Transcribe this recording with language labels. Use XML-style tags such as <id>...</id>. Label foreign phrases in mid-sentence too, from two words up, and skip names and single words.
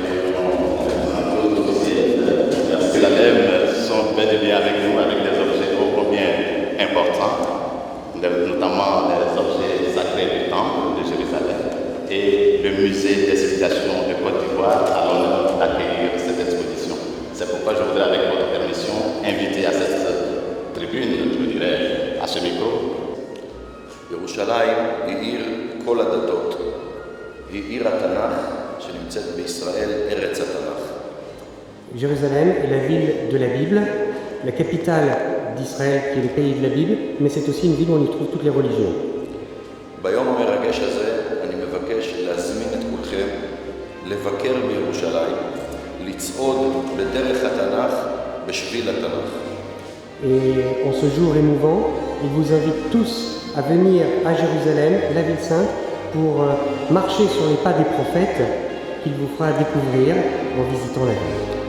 <fr>Jérusalem sont bel et bien avec nous, avec des objets ô combien importants, notamment les objets sacrés du temple de Jérusalem et le musée des civilisations de Côte d'Ivoire à l'honneur d'accueillir cette exposition. C'est pourquoi je voudrais, avec votre permission, inviter à cette tribune, je dirais, à ce micro.</fr> <he>ירושלים היא עיר כל הדתות, היא עיר התנ"ך שנמצאת בישראל, ארץ התנ"ך.</he> <fr>Jérusalem est la ville de la Bible, la capitale d'Israël qui est le pays de la Bible, mais c'est aussi une ville où on y trouve toutes les religions.</fr> <he>ביום המרגש הזה אני מבקש להזמין את כולכם לבקר בירושלים, לצעוד בדרך התנ"ך, בשביל התנ"ך.</he> <fr>Et en ce jour émouvant, il vous invite tous à venir à Jérusalem, la ville sainte, pour marcher sur les pas des prophètes qu'il vous fera découvrir en visitant la ville.</fr>